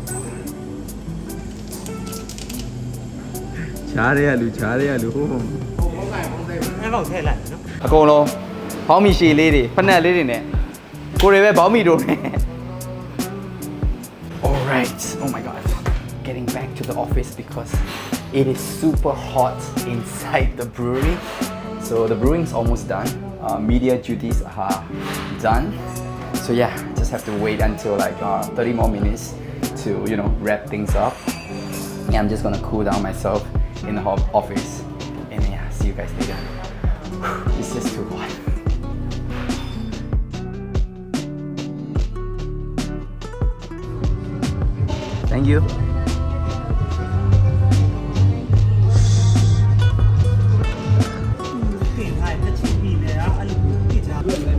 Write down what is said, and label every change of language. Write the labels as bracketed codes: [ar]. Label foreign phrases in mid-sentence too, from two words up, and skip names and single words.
[my] ချားရလူ အဲ့တော့ထည့်လိုက်နော် အကုန်လုံးဘောင်းမီရှည်လေးတွေဖက်နက်လေးတွေနဲ့ကိုတွေပဲဘောင်းမီတို့နဲ့ [en] Alright, oh my god, getting back to the office because it is super hot inside the brewery. So the brewing's almost done. Media duties are done. So yeah, just have to wait until like 30 more minutes to, you know, wrap things up. Yeah, I'm just gonna cool down myself in the office. And yeah, see you guys later. It's just too hot. Thank you. [my] တင်ထားတဲ့ချင်းပြီးနေတာအဲ့လိုပြစ်ထားတယ်